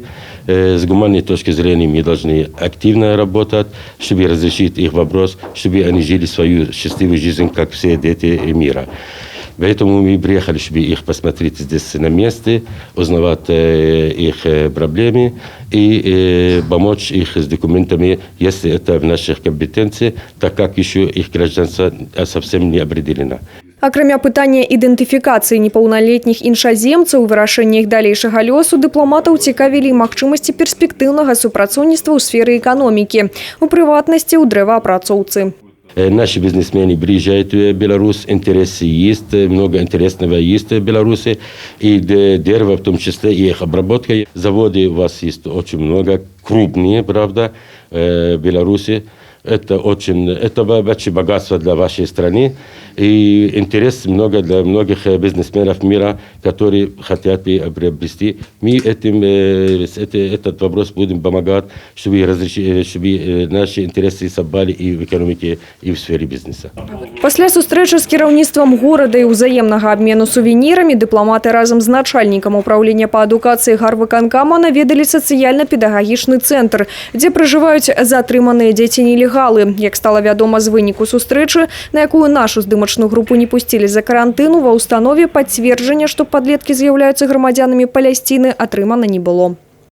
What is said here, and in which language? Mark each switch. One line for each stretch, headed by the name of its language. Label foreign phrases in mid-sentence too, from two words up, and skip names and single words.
Russian: С гуманной точки зрения мы должны активно работать, чтобы разрешить их вопрос, чтобы они жили свою счастливую жизнь, как все дети мира. Поэтому мы приехали, чтобы их посмотреть здесь на месте, узнавать их проблемы и помочь их с документами, если это в наших компетенциях, так как еще их гражданство совсем не определено.
Belarusian: Акрамя пытання ідэнтыфікацыі непаўналетніх іншаземцаў, вырашэння іх далейшага лёсу дыпламатаў цікавілі магчымасці перспектыўнага супрацоўніцтва ў сферы эканомікі, у прыватнасці ў дрэваапрацоўцы.
Russian: Наши бизнесмены приезжают в Беларусь, интересы есть, много интересного есть в Беларуси, и дерево, в том числе и их обработка. Заводы у вас есть очень много, крупные, правда, в Беларуси. Это вообще богатство для вашей страны и интерес много для многих бизнесменов мира, которые хотят приобрести. Мы этот вопрос будем помогать, чтобы наши интересы совпали и в экономике, и в сфере бизнеса.
Belarusian: Пасля сустрэчы з кіраўніцтвам горада і ўзаемнага абмену сувенірамі дыпламаты разам з начальнікам управлення па адукацыі гарвыканкама наведалі сацыяльна-педагагічны цэнтр, дзе пражываюць затрыманыя дзеці-нелегалы. Як стала вядома з выніку сустрэчы, на якую нашу здымачную групу не пусцілі за карантыну, ва ўстанове пацверджання, што падлеткі з'яўляюцца грамадзянамі Палясціны, атрымана не было.